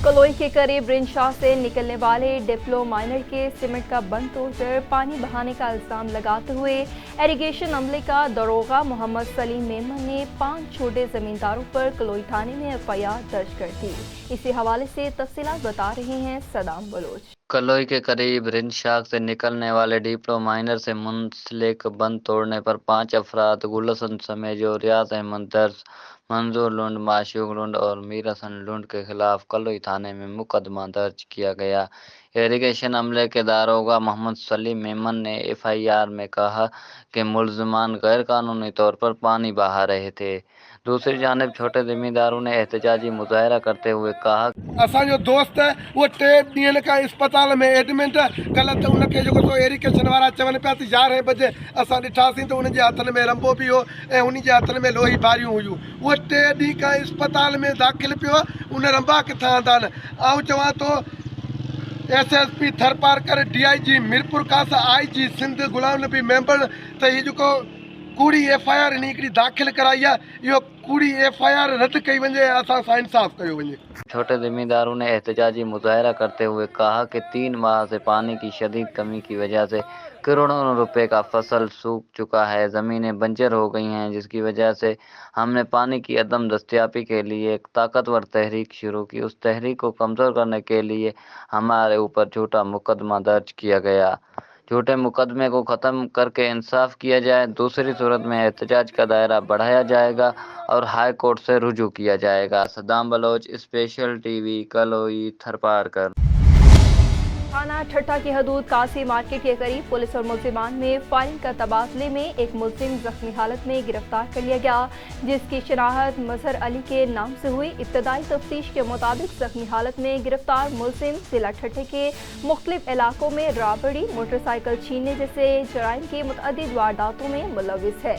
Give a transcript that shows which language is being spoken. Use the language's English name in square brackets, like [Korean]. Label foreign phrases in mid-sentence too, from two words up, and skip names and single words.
[Urdu] کلوئی کے قریب رنشاہ سے نکلنے والے ڈپلو مائنر کے سیمنٹ کا بند توڑکر پانی بہانے کا الزام لگاتے ہوئے اریگیشن عملے کا داروغہ محمد سلیم میمن نے 5 چھوٹے زمینداروں پر کلوئی تھانے میں ایف آئی آر درج کر دی. اسی حوالے سے تفصیلات بتا رہے ہیں صدام بلوچ. کلوئی کے قریب رنشاہ سے نکلنے والے ڈپلو مائنر سے منسلک بند توڑنے پر 5 افراد گلشن سمیج اور ریاض احمد درج، منظور لنڈ، معشوق لنڈ اور میر حسن لنڈ کے خلاف کلوئی تھانے میں مقدمہ درج کیا گیا. اریگیشن عملے کے داروغہ محمد سلیم میمن نے ایف آئی آر میں کہا کہ ملزمان غیر قانونی طور پر پانی بہا رہے تھے. دوسری جانب چھوٹے ذمہ داروں نے احتجاجی مظاہرہ کرتے ہوئے کہا, [Sindhi] असांजो दोस्त वो 3 ॾींहंनि खां अस्पताल में एडमिट, कल्ह त उनखे जेको सो इरिगेशन वारा चवनि पिया त 11 बजे असां ॾिठासीं त उनजे हथनि में रंबो बि हो ऐं उनजे हथनि में लोही भारियूं हुयूं। उहो 3 ॾींहं खां अस्पताल में दाख़िल पियो, उन रंबा किथां था आहिनि। ऐं चवां थो SSP थरपारकर, DIG मीरपुर खास, IG सिंध गुलाम नबी मेंबर त हीअ जेको कूड़ी एफआईआर हिकिड़ी दाख़िल कराई आहे, इहो कूड़ी एफआईआर रद्द कई वञे, असां सां इंसाफ़ कयो वञे। [Urdu] چھوٹے ذمہ داروں نے احتجاجی مظاہرہ کرتے ہوئے کہا کہ 3 ماہ سے پانی کی شدید کمی کی وجہ سے کروڑوں روپے کا فصل سوکھ چکا ہے، زمینیں بنجر ہو گئی ہیں، جس کی وجہ سے ہم نے پانی کی عدم دستیابی کے لیے ایک طاقتور تحریک شروع کی. اس تحریک کو کمزور کرنے کے لیے ہمارے اوپر جھوٹا مقدمہ درج کیا گیا. جھوٹے مقدمے کو ختم کرکے انصاف کیا جائے، دوسری صورت میں احتجاج کا دائرہ بڑھایا جائے گا اور ہائی کورٹ سے رجوع کیا جائے گا. صدام بلوچ، اسپیشل ٹی وی، کلوئی، تھرپارکر. تھانہ ٹھٹہ کی حدود کاسی مارکیٹ کے قریب پولیس اور ملزمان میں فائرنگ کا تبادلے میں ایک ملزم زخمی حالت میں گرفتار کر لیا گیا، جس کی شناخت مظہر علی کے نام سے ہوئی. ابتدائی تفتیش کے مطابق زخمی حالت میں گرفتار ملزم ضلع ٹھٹھے کے مختلف علاقوں میں رابری، موٹرسائیکل چھیننے جیسے جرائم کی متعدد وارداتوں میں ملوث ہے.